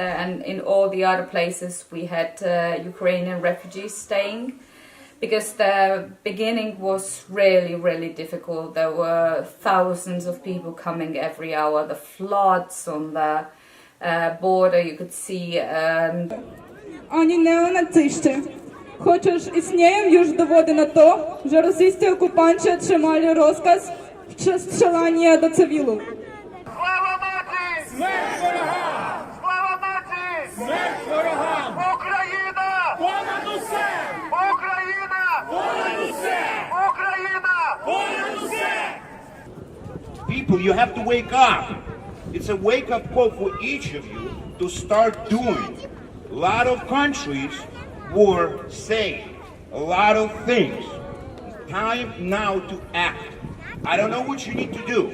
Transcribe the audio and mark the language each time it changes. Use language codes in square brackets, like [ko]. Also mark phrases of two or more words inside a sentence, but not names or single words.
[en] And in all the other places, we had Ukrainian refugees staying. Because the beginning was really, really difficult. There were thousands of people coming every hour. The floods on the border, you could see. [uk] Ані неонацисти, хоча ж існує [pl] już dowody na to, że rosyjscy okupanci otrzymali rozkaz strzelania do cywilów. [uk] Слава нації! Смерть ворогам! Слава нації! Смерть ворогам! Україна! Понад усе! Україна! Понад усе! Україна! Понад усе! [en] People, you have to wake up. It's a wake-up call for each of you to start doing. A lot of countries were saying a lot of things. Time now to act. I don't know what you need to do.